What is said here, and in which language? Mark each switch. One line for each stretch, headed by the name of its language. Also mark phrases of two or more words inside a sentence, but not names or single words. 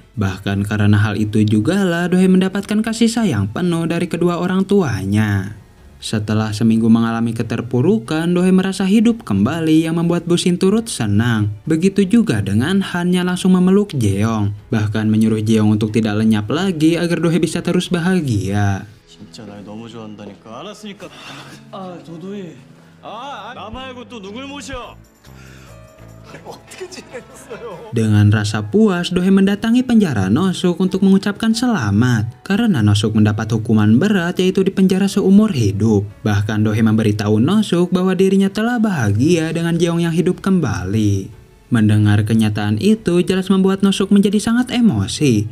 Indonesian: Bahkan karena hal itu jugalah Dohye mendapatkan kasih sayang penuh dari kedua orang tuanya. Setelah seminggu mengalami keterpurukan, Dohye merasa hidup kembali yang membuat Busin turut senang. Begitu juga dengan Han yang langsung memeluk Jeong, bahkan menyuruh Jeong untuk tidak lenyap lagi agar Dohye bisa terus bahagia.
Korean: 진짜 날 너무 좋아한다니까. 알았으니까. 아, 도도히. 나 말고 또 누굴 모셔? 어떻게 지내셨어요?
Indonesian: Dengan rasa puas, Dohye mendatangi penjara Nosuk untuk mengucapkan selamat. Karena Nosuk mendapat hukuman berat, yaitu dipenjara seumur hidup. Bahkan Dohye memberitahu Nosuk bahwa dirinya telah bahagia dengan Jeong yang hidup kembali. Mendengar kenyataan itu jelas membuat Nosuk menjadi sangat emosi.